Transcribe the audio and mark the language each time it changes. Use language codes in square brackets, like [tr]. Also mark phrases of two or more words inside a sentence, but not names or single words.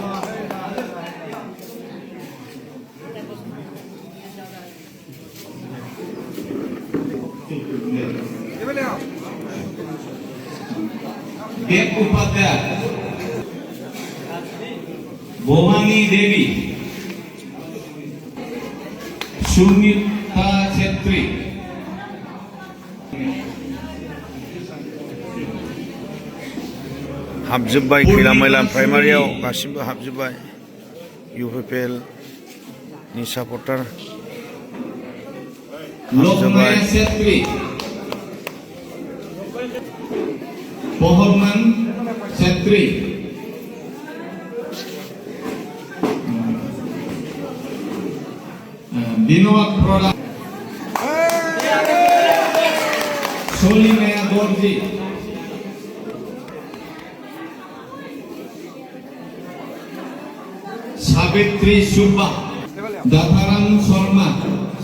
[brx] Dep Upadhyaya Bomani Devi Sumita Chetri हाबजोब्बाय खैला-मैला प्राइमारियाव गासिबो हाबजोब्बाय। UPPL नि सापर्टार हाबजोब्बाय। Pohorman Setri Binod Proda Solimea Dorji Savitri Subba Dataram Sharma